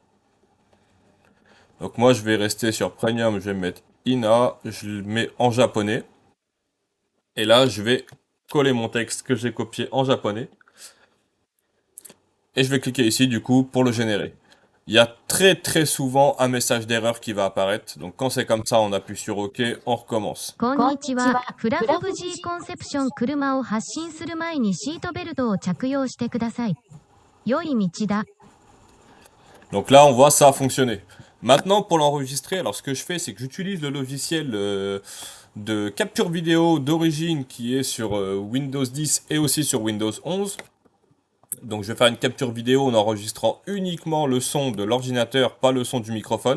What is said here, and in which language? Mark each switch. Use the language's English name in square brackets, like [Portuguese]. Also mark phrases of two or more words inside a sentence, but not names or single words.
[French] Donc moi je vais rester sur premium, je vais mettre INA, je le mets en japonais. Et là je vais coller mon texte que j'ai copié en japonais. Et je vais cliquer ici du coup pour le générer. Il y a très souvent un message d'erreur qui va apparaître. Donc quand c'est comme ça, on appuie sur OK, on recommence. [Japanese] こんにちは。フラフ G コンセプション車を発進する前にシートベルトを着用してください。良い道だ。 [French] Donc là, on voit ça a fonctionné. Maintenant, pour l'enregistrer, alors ce que je fais, c'est que j'utilise le logiciel de capture vidéo d'origine qui est sur Windows 10 et aussi sur Windows 11. Donc je vais faire une capture vidéo en enregistrant uniquement le son de l'ordinateur, pas le son du microphone.